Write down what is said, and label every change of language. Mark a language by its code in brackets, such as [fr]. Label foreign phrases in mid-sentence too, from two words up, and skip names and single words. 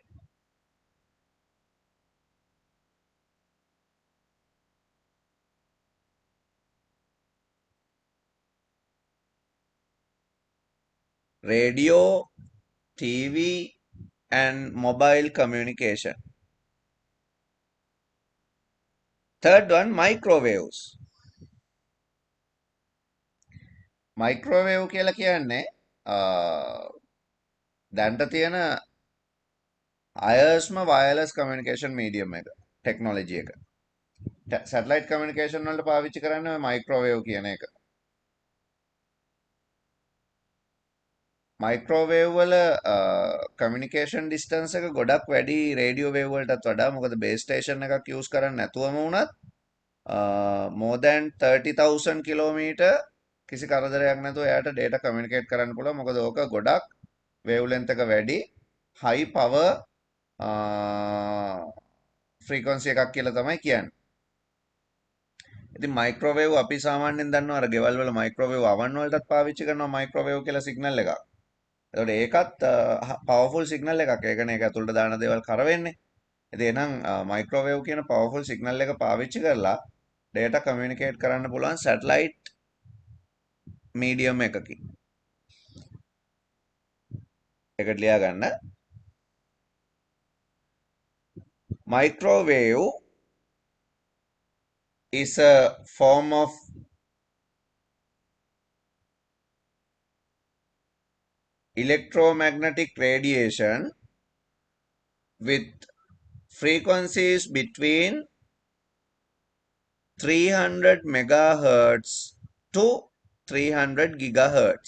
[en] radio, TV, and mobile communication. Third one, microwaves. [si] Microwave කියලා කියන්නේ දැන්ට තියෙන අයර්ස්ම [en] wireless communication medium [si] එක ටෙක්නොලොජි එක. [en] satellite communication [si] වලට පාවිච්චි කරන්නේ මයික්‍රෝවේව් කියන එක. මයික්‍රෝවේව් වල [en] communication distance [si] එක ගොඩක් වැඩි [en] radio wave [si] වලටත් වඩා. මොකද [en] base station [si] එකක් යූස් කරන්නේ නැතුවම වුණත් [en] more than 30,000 [si] කිලෝමීටර් කිසි කරදරයක් නැතුව එයාට [en] data communicate [si] කරන්න පුළුවන්. මොකද ඕක ගොඩක් [en] wave length [si] එක වැඩි [en] high power frequency [si] එකක් කියලා තමයි කියන්නේ. ඉතින් මයික්‍රෝවේව් අපි සාමාන්‍යයෙන් දන්නවා අර ගෙවල් වල [en] microwave oven [si] වලටත් පාවිච්චි කරනවා මයික්‍රෝවේව් කියලා සිග්නල් එකක්. එතකොට ඒකත් [en] powerful signal [si] එකක්. ඒකනේ ඒක ඇතුළට දාන දේවල් කරවෙන්නේ. ඉතින් එහෙනම් මයික්‍රෝවේව් කියන [en] powerful signal [si] එක පාවිච්චි කරලා [en] data communicate [si] කරන්න පුළුවන් [en] satellite medium [si] එකකින්. ඒකට ලියා ගන්න. [en] Microwave is a form of electromagnetic radiation with frequencies between 300 megahertz to 300 gigahertz.